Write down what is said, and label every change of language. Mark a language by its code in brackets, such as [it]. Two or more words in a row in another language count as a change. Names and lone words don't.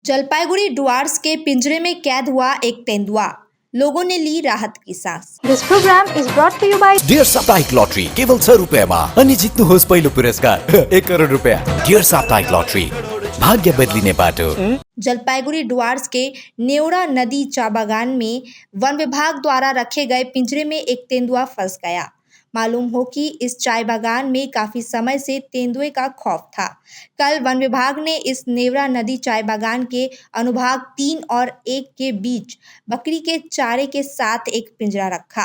[hi] जलपाईगुड़ी डुआर्स के पिंजरे में कैद हुआ एक तेंदुआ, लोगों ने ली राहत की सांस। [en] This program is brought to you by [ne] डियर साप्ताहिक लॉटरी केवल 100 रुपियाँमा अनि जित्नुहोस् पहिलो पुरस्कार 1 करोड रुपियाँ। डियर साप्ताहिक लॉटरी, भाग्य बदलिने बाटो। [hi] जलपाईगुड़ी डुआर्स के नेवरा नदी चा बागान में वन विभाग द्वारा रखे गए पिंजरे में एक तेंदुआ फंस गया। मालूम हो कि इस चाय बागान में काफी समय से तेंदुए का खौफ था। कल वन विभाग ने इस नेवरा नदी चाय बागान के अनुभाग 3 और 1 के बीच बकरी के चारे के साथ एक पिंजरा रखा।